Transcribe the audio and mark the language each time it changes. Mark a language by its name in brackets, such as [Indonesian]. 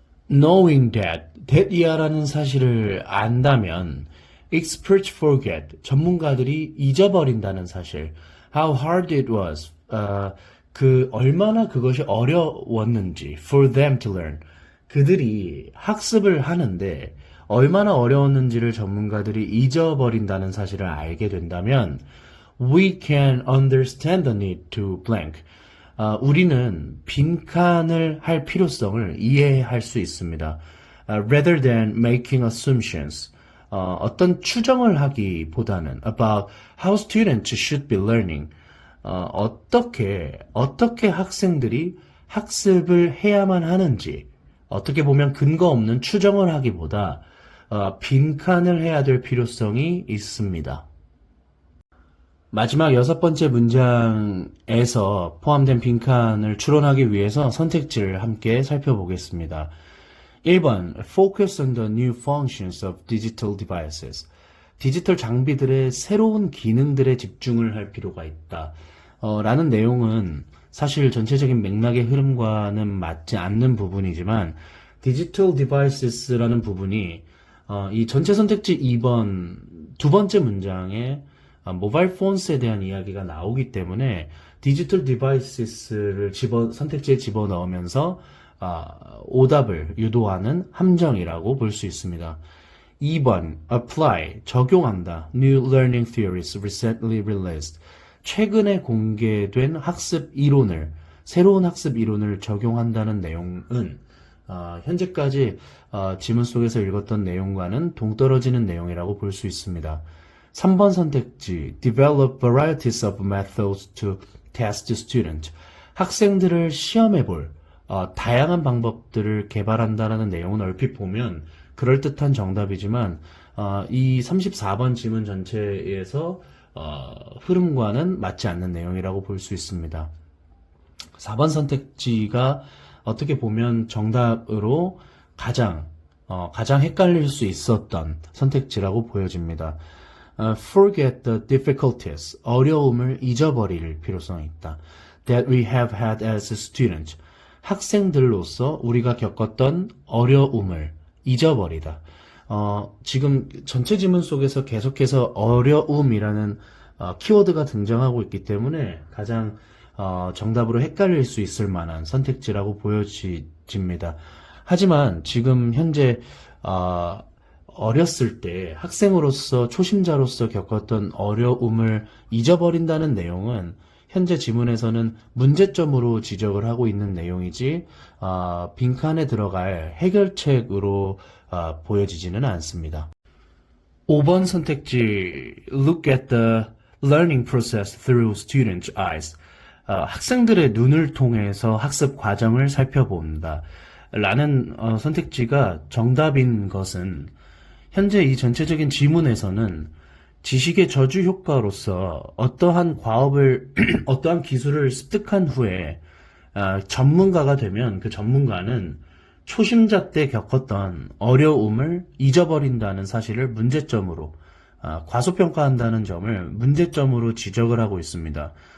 [English] Knowing that [Korean] 이하라는 사실을 안다면 [English] experts forget, [Korean] 전문가들이 잊어버린다는 사실, [English] how hard it was, [Korean] 얼마나 그것이 어려웠는지 [English] for them to learn, [Korean] 그들이 학습을 하는데 얼마나 어려웠는지를 전문가들이 잊어버린다는 사실을 알게 된다면 [English] we can understand the need to blank. [Korean] 우리는 빈칸을 할 필요성을 이해할 수 있습니다. [English] Rather than making assumptions. [Korean] 어떤 추정을 하기보다는 [English] about how students should be learning. [Korean] 어떻게 학생들이 학습을 해야만 하는지, 어떻게 보면 근거 없는 추정을 하기보다 빈칸을 해야 될 필요성이 있습니다. 마지막 여섯 번째 문장에서 포함된 빈칸을 추론하기 위해서 선택지를 함께 살펴보겠습니다. [English] 1번, focus on the new functions of digital devices. [Korean] 디지털 장비들의 새로운 기능들에 집중을 할 필요가 있다. 라는 내용은 사실 전체적인 맥락의 흐름과는 맞지 않는 부분이지만 디지털 디바이스라는 부분이 이 전체 선택지 2번 두 번째 문장에 모바일 폰스에 대한 이야기가 나오기 때문에 디지털 디바이스를 선택지에 집어넣으면서 오답을 유도하는 함정이라고 볼 수 있습니다. 2번 [English] apply, [Korean] 적용한다. [English] New learning theories recently released. [Korean] 최근에 공개된 새로운 학습 이론을 적용한다는 내용은 현재까지 지문 속에서 읽었던 내용과는 동떨어지는 내용이라고 볼 수 있습니다. 3번 선택지 [English] develop varieties of methods to test student. [Korean] 학생들을 시험해볼 다양한 방법들을 개발한다는 내용은 얼핏 보면 그럴듯한 정답이지만 이 34번 지문 전체에서 흐름과는 맞지 않는 내용이라고 볼 수 있습니다. 4번 선택지가 어떻게 보면 정답으로 가장 헷갈릴 수 있었던 선택지라고 보여집니다. [English] Forget the difficulties, [Korean] 어려움을 잊어버릴 필요성이 있다. [English] That we have had as students, [Korean] 학생들로서 우리가 겪었던 어려움을 잊어버리다. 지금 전체 지문 속에서 계속해서 어려움이라는 키워드가 등장하고 있기 때문에 가장 정답으로 헷갈릴 수 있을 만한 선택지라고 보여집니다. 하지만 지금 현재 어렸을 때 학생으로서 초심자로서 겪었던 어려움을 잊어버린다는 내용은 현재 지문에서는 문제점으로 지적을 하고 있는 내용이지 빈칸에 들어갈 해결책으로 보여지지는 않습니다. 5번 선택지 [English] Look at the learning process through students' eyes. [Korean] 학생들의 눈을 통해서 학습 과정을 살펴본다. 라는 선택지가 정답인 것은 현재 이 전체적인 지문에서는 지식의 저주 효과로서 어떠한 어떠한 기술을 습득한 후에 전문가가 되면 그 전문가는 초심자 때 겪었던 어려움을 잊어버린다는 사실을 문제점으로 과소평가한다는 점을 문제점으로 지적을 하고 있습니다.